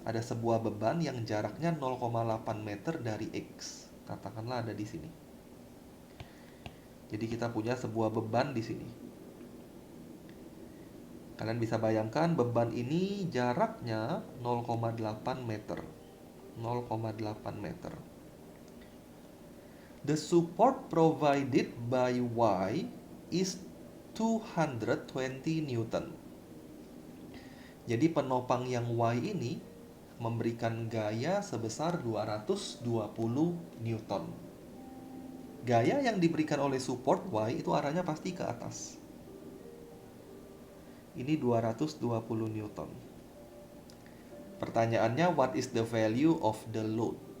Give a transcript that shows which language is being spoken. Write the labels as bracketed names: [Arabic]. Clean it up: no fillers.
[Indonesian] Ada sebuah beban yang jaraknya 0,8 meter dari X. Katakanlah ada di sini. Jadi kita punya sebuah beban di sini. Kalian bisa bayangkan beban ini jaraknya 0,8 meter. 0,8 meter. [English] The support provided by Y is 220 Newton. [Indonesian] Jadi penopang yang Y ini memberikan gaya sebesar 220 Newton. Gaya yang diberikan oleh support Y itu arahnya pasti ke atas. Ini 220 Newton. Pertanyaannya, [English] what is the value of the load?